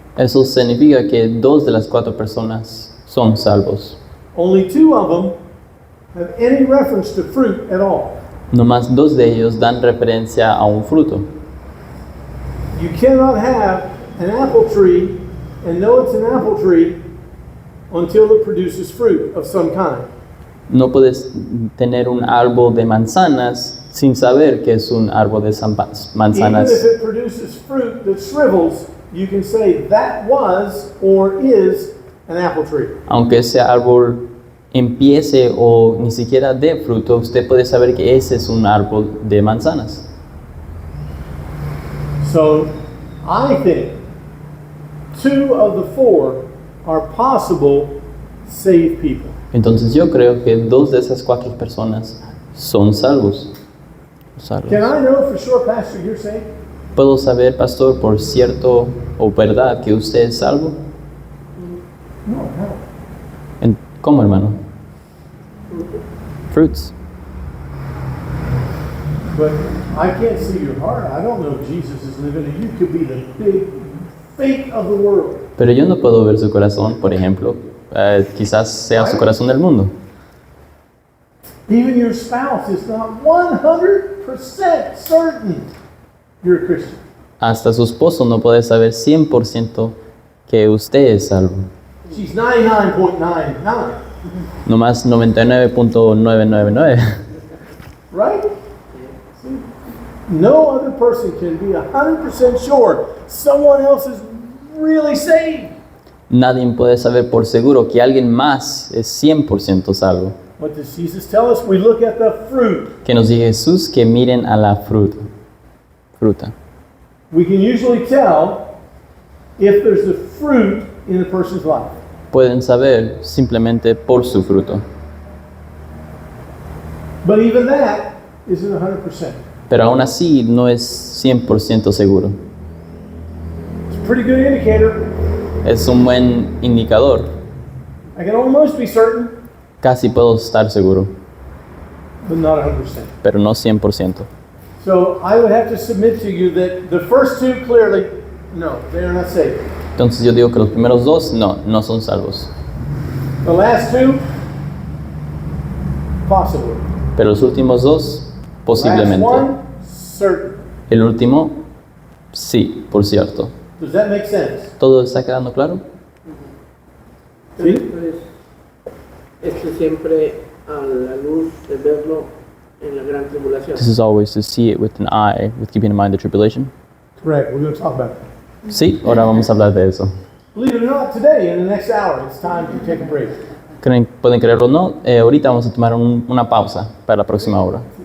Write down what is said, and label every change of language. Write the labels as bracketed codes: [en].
[es] Eso significa que 2 de las 4 personas son salvos. [en] Only 2 of them have any reference to fruit at all. [es] Nomás 2 de ellos dan referencia a un fruto. [en] You cannot have an apple tree and know it's an apple tree until it produces fruit of some kind. [es] No puedes tener un árbol de manzanas sin saber que es un árbol de [en] Even [es] manzanas. [en] if it produces fruit that shrivels, you can say that was or is an apple tree. [es] Aunque ese árbol empiece o ni siquiera dé fruto, usted puede saber que ese es un árbol de manzanas. [en] So I think 2 of the 4 are possible saved people. [es] Entonces yo creo que 2 de esas 4 personas son salvos. Salvos. [en] Can I know for sure, Pastor, you're saved? [es] ¿Puedo saber, pastor, por cierto o verdad que usted es salvo? No, no. ¿Cómo, hermano? [en] Fruits. But I can't see your heart. I don't know if Jesus is living in you. You could be the big fake of the world. [es] Pero yo no puedo ver su corazón, por ejemplo. Quizás sea su corazón del mundo. [en] Even your spouse is not 100% certain you're a Christian. [es] Hasta su esposo no puede saber 100% que usted es salvo. [en] She's 99.99, [es] Nomás 99.999. [en] right? See? No other person can be 100% sure someone else is really saved. [es] Nadie puede saber por seguro que alguien más es 100% salvo. [en] What does Jesus tell us? We look at the fruit. [es] Que nos dice Jesús que miren a la fruta. [en] We can usually tell if there's a fruit in a person's life. [es] Pueden saber simplemente por su fruto. [en] But even that isn't 100%. [es] Pero aún así no es 100% seguro. [en] It's a pretty good indicator. [es] Es un buen indicador. [en] I can almost be certain, [es] Casi puedo estar seguro, [en] but not 100%. [es] pero no 100%. [en] So I would have to submit to you that the first 2 clearly, no, they are not saved. [es] Entonces yo digo que los primeros 2 no son salvos. [en] The last 2, possibly. [es] Pero los últimos 2, [en] Last [es] posiblemente. [en] 1, certain. [es] El último, sí, por cierto. [en] Does that make sense? [es] ¿Todo está quedando claro? ¿Sí? Entonces, esto siempre a la luz de verlo en la gran tribulación. [en] This is always to see it with an eye, with keeping in mind the tribulation. Correct. We're going to talk about that. [es] Sí, ahora vamos a hablar de eso. [en] Believe it or not, today, in the next hour, it's time to take a break. [es] Pueden creerlo o no, ahorita vamos a tomar una pausa para la próxima hora.